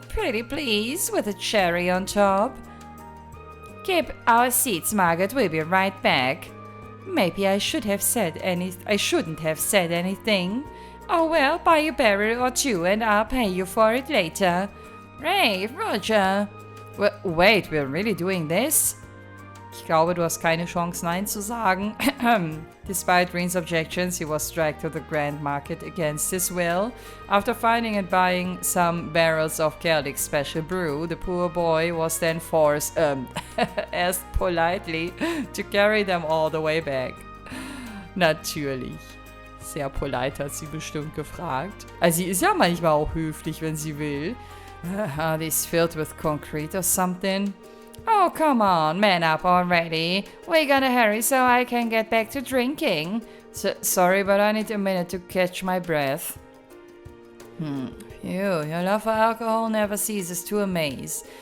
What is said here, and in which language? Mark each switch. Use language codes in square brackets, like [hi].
[en] Pretty please, with a cherry on top. Keep our seats, Margaret. We'll be right back. Maybe I shouldn't have said anything. Oh well, buy a barrel or two and I'll pay you for it later. Ray, Roger. Wait, we're really doing this? [de] Ich glaube, du hast keine Chance, Nein zu sagen. [en] Despite Reen's objections, he was dragged to the grand market against his will. After finding and buying some barrels of Celtic special brew, the poor boy was then forced, asked politely, to carry them all the way back. [de] Natürlich. Sehr polite hat sie bestimmt gefragt. Also sie ist ja manchmal auch höflich, wenn sie will. [en] Are these filled with concrete or something? Oh, come on, man up already. We're gonna hurry so I can get back to drinking. Sorry, but I need a minute to catch my breath. Your love for alcohol never ceases to amaze.